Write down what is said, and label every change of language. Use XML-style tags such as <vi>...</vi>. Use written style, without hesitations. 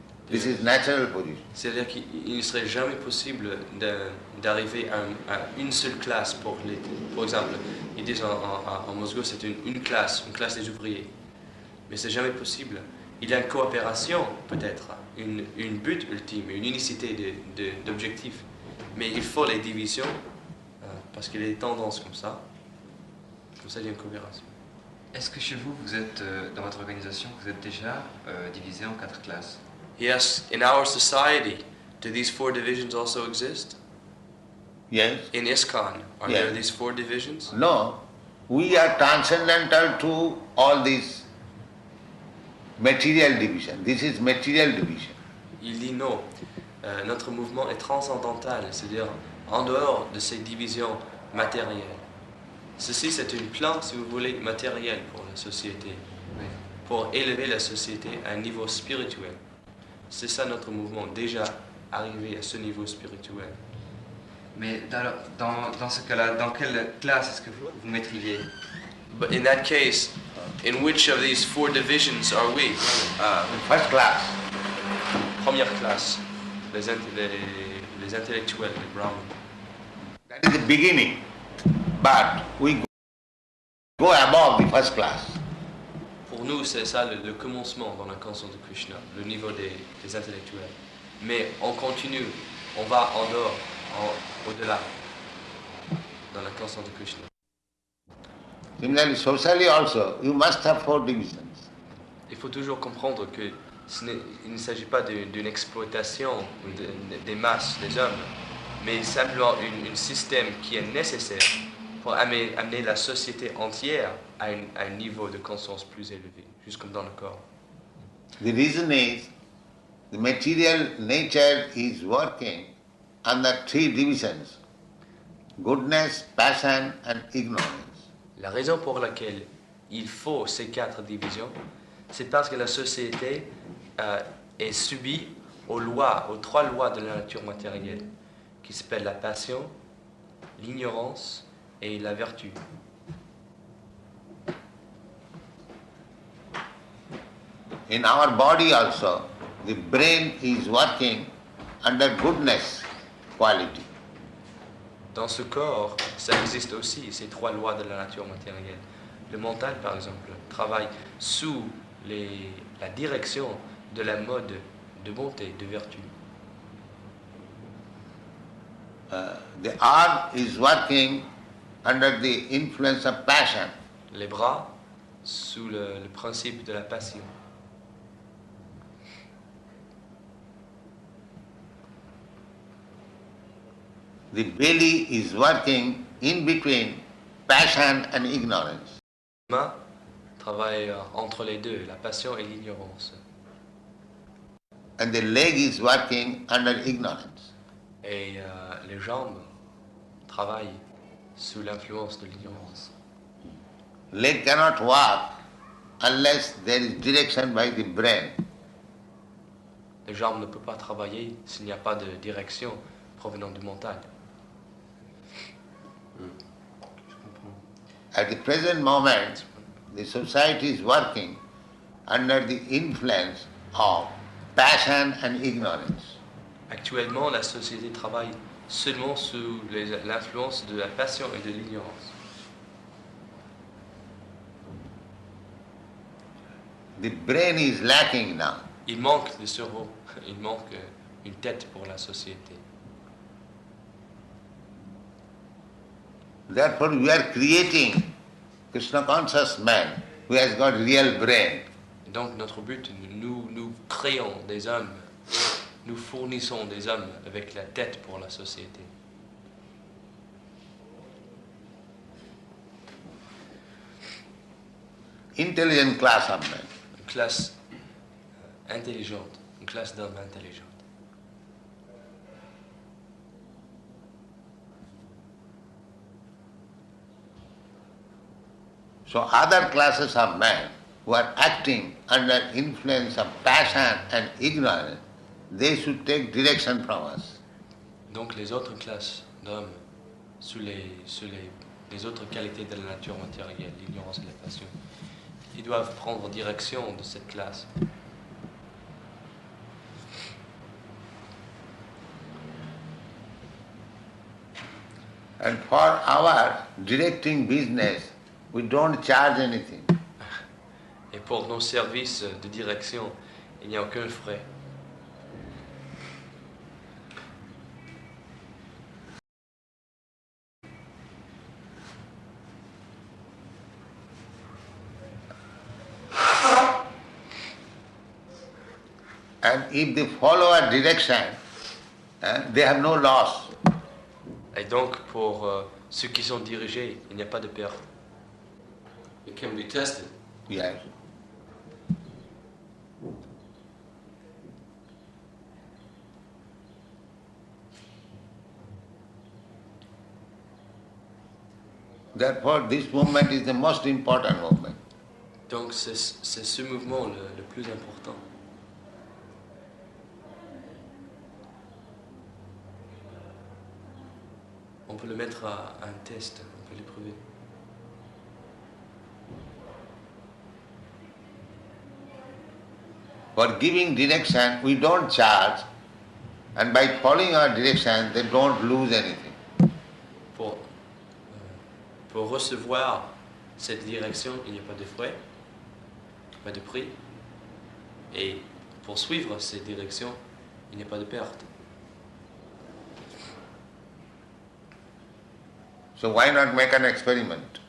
<en>This is natural position.</en> <fr>C'est-à-dire qu'il ne serait jamais possible d'arriver à une seule classe pour les... Par exemple, ils disent en Moscou c'est une classe des ouvriers. Mais c'est jamais possible. Il y a une coopération, peut-être, une but ultime, une unicité d'objectifs. Mais il faut les divisions, parce qu'il y a des tendances comme ça. Comme ça, il y a une coopération. Est-ce que chez vous, vous êtes, dans votre organisation, vous êtes déjà divisé en 4 classes?</fr> <en>Yes, in our society, do these 4 divisions also exist? Yes? In ISKCON, are Yes. there these 4 divisions? No. We are transcendental to all these material division. This is material division.</en> <fr>Il dit non. Notre mouvement est transcendantal, c'est-à-dire en dehors de ces divisions matérielles. Ceci, c'est un plan, si vous voulez, matériel pour la société, pour élever la société à un niveau spirituel. C'est ça notre mouvement, déjà arrivé à ce niveau spirituel. Mais dans ce cas-là, dans quelle classe est-ce que vous mettriez?</fr> <en>But in that case, in which of these 4 divisions are we? First class.</en> <fr>Première classe, les intellectuels, les Brahmins.</fr> <en>That is the beginning. But we go above the first class.</en> <fr>Pour nous, c'est ça le commencement dans la conscience de Krishna, le niveau des intellectuels. Mais on continue, on va en dehors, au-delà, dans la conscience de Krishna.</fr> <en>Similarly, socially also, you must have 4 divisions.</en> <fr>Il faut toujours comprendre que il ne s'agit pas d'une exploitation des masses, des hommes, mais simplement un système qui est nécessaire pour amener la société entière à un niveau de conscience plus élevé, juste comme dans le corps.</fr> <en>The reason is, the material nature is working under 3 divisions: goodness, passion and ignorance.</en> <fr>La raison pour laquelle il faut ces 4 divisions, c'est parce que la société est subie aux 3 lois de la nature matérielle, qui s'appellent la passion, l'ignorance et la vertu.</fr> <en>In our body also, the brain is working under goodness quality.</en> <fr>Dans ce corps, ça existe aussi, ces 3 lois de la nature matérielle. Le mental, par exemple, travaille sous la direction de la mode de bonté, de vertu.</fr> <en>The arm is working under the influence of passion.</en> <fr>Les bras, sous le principe de la passion.</fr> <en>The belly is working in between passion and ignorance.</en> <fr>Les mains travaillent entre les deux, la passion et l'ignorance.</fr> <en>And the leg is working under ignorance.</en> <fr>Et les jambes travaillent sous l'influence de l'ignorance.</fr> <en>leg cannot walk unless there is direction by the brain.</en> <fr>Les jambes ne peuvent pas travailler s'il n'y a pas de direction provenant du mental.</fr> <en>At the present moment, the society is working under the influence of passion and ignorance.</en> <fr>Actuellement, la société travaille seulement sous l'influence de la passion et de l'ignorance.</fr> <en>The brain is lacking now.</en> <fr>Il manque de cerveau, il manque une tête pour la société.</fr> <en>Therefore we are creating Krishna conscious man who has got real brain.</en> <fr>Donc notre but, nous créons des hommes, nous fournissons des hommes avec la tête pour la société.</fr> <en>Intelligent class of men.</en> <fr>Une classe intelligente, une classe d'hommes intelligents.</fr> <en>So other classes of men who are acting under influence of passion and ignorance, they should take direction from us.</en> <fr>Donc les autres classes d'hommes, sous les autres qualités de la nature matérielle, l'ignorance et la passion, ils doivent prendre direction de cette classe.</fr> <en>And for our directing business, we don't charge anything.</en> <fr>Et pour nos services de direction, il n'y a aucun frais.</fr> <en>And if they follow our direction, they have no loss.</en> <fr>Et donc, pour ceux qui sont dirigés, il n'y a pas de perte.</fr> <en>It can be tested. Yes. Therefore, this movement is the most important movement.</en> <fr>Donc, c'est ce mouvement le plus important. On peut le mettre à un test, on peut l'éprouver.</fr> <en>For giving direction, we don't charge, and by following our direction, they don't lose anything.</en> <fr>Pour recevoir cette direction, il n'y a pas de frais, pas de prix. Et pour suivre cette direction, il n'y a pas de perte.</fr> <en>So why not make an experiment</en>